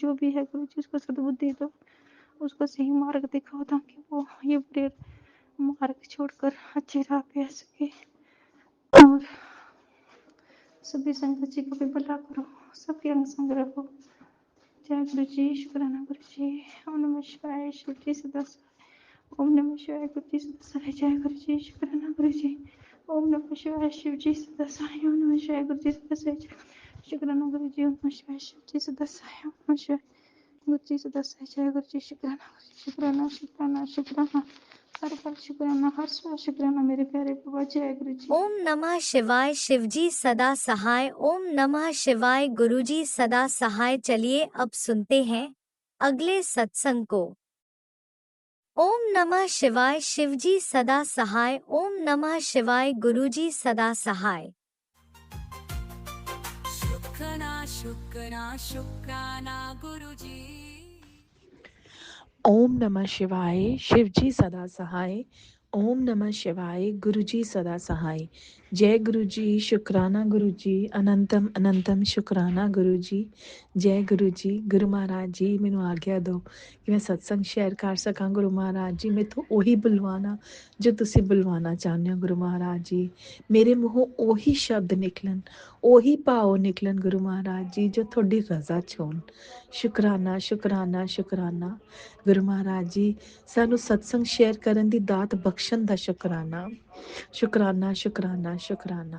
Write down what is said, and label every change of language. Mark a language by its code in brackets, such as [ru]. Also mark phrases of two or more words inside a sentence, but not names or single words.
[hi] जो भी है गुरु जी उसको सद्बुद्धि दो, उसको सही मार्ग दिखाओ ताकि वो ये बुरे मार्ग छोड़कर अच्छे राह पे आ सके। और सभी संगत जी को भी भला करो, सबके अंग संग रखो। जय गुरु जी, शुक्राना गुरु जी। ओम नमः शिवाय, शिव जी सदा सहाय। ओम नमः शिवाय, गुरु जी सदा सहाय। जय गुरु जी, शुक्राना गुरु जी। ओम नमः शिवाय, शिव जी सदा सहाय। ओम नमः शिवाय, गुरु जी सदा सहाय। शुक्राना गुरु जी। ओम नमः शिवाय, शिव जी सदा सहाय। ओम नमः शिवाय, गुरु जी सदा सहाय। जय गुरु जी, शुक्राना गुरु जी। शुक्राना शुक्राना शुक्राना, हर पल शुक्राना, हर स्वर शुक्राना मेरे प्यारे बाबा। जय गुरु जी। ओम नमः शिवाय, शिवजी सदा सहाय। ओम नमः शिवाय, गुरुजी सदा सहाय। चलिए अब सुनते हैं अगले सत्संग को। ओम नमः शिवाय, शिवजी सदा सहाय। ओम नमः शिवाय, गुरुजी सदा सहाय। शुक्राना शुक्राना शुक्राना गुरुजी। ओम नमः शिवाय शिवजी सदा सहाय। ओम नमः शिवाय गुरुजी सदा सहाय। जय गुरु जी, शुक्राना गुरु जी, अनंतम अनंतम शुक्राना गुरु जी। जय गुरु जी। गुरु महाराज जी [pa] ਮੈਨੂੰ ਆਗਿਆ ਦਿਓ ਕਿ ਮੈਂ ਸਤਸੰਗ ਸ਼ੇਅਰ ਕਰ ਸਕਾਂ। ਗੁਰੂ ਮਹਾਰਾਜ ਜੀ ਮੈਥੋਂ ਉਹੀ ਬੁਲਵਾਣਾ ਜੋ ਤੁਸੀਂ ਬੁਲਵਾਣਾ ਚਾਹੁੰਦੇ ਹੋ। ਗੁਰੂ ਮਹਾਰਾਜ ਜੀ ਮੇਰੇ ਮੂੰਹੋਂ ਉਹੀ ਸ਼ਬਦ ਨਿਕਲਣ, ਉਹੀ ਭਾਵ ਨਿਕਲਣ ਗੁਰੂ ਮਹਾਰਾਜ ਜੀ ਜੋ ਤੁਹਾਡੀ ਰਜ਼ਾ ਚ ਹੋਣ। ਸ਼ੁਕਰਾਨਾ ਸ਼ੁਕਰਾਨਾ ਸ਼ੁਕਰਾਨਾ ਗੁਰੂ ਮਹਾਰਾਜ ਜੀ, ਸਾਨੂੰ ਸਤਸੰਗ ਸ਼ੇਅਰ ਕਰਨ ਦੀ ਦਾਤ ਬਖਸ਼ਣ ਦਾ ਸ਼ੁਕਰਾਨਾ ਸ਼ੁਕਰਾਨਾ ਸ਼ੁਕਰਾਨਾ ਸ਼ੁਕਰਾਨਾ।